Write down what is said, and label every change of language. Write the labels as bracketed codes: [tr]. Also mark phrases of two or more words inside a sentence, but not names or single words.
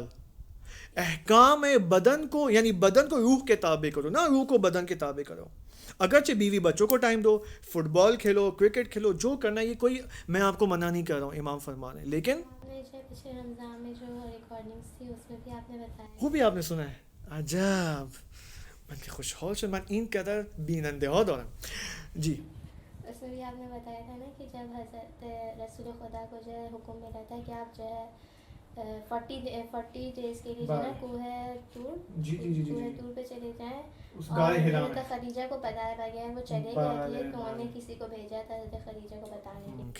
[ur] احکام بدن کو یعنی بدن کو روح کے تابع کرو، نہ روح کو بدن کے تابع کرو. اگرچہ بیوی بچوں کو ٹائم دو، فٹ بال کھیلو، کرکٹ کھیلو، جو کرنا ہے، یہ کوئی میں آپ کو منع نہیں کر رہا ہوں، امام فرما رہے ہیں. لیکن پچھلے رمضان میں جو ریکارڈنگز تھی اس میں بھی آپ نے بتایا، وہ بھی آپ نے سنا ہے. [fa] عجب، من کے خوشحال شد، من این قدر بیننده ها دارم. [ur] جی، اس میں بھی آپ نے بتایا تھا نا کہ جب حضرت رسول خدا کو جو ہے حکم ملا تھا کہ آپ جو ہے 40 ڈیز کے لیے جو ہے نا کوہ طور پہ چلے جائیں. اور حضرت خدیجہ کو بتایا گیا وہ چلے گئے تھے تو انہوں نے کسی کو بھیجا تھا حضرت خدیجہ کو بتانے کے لیے.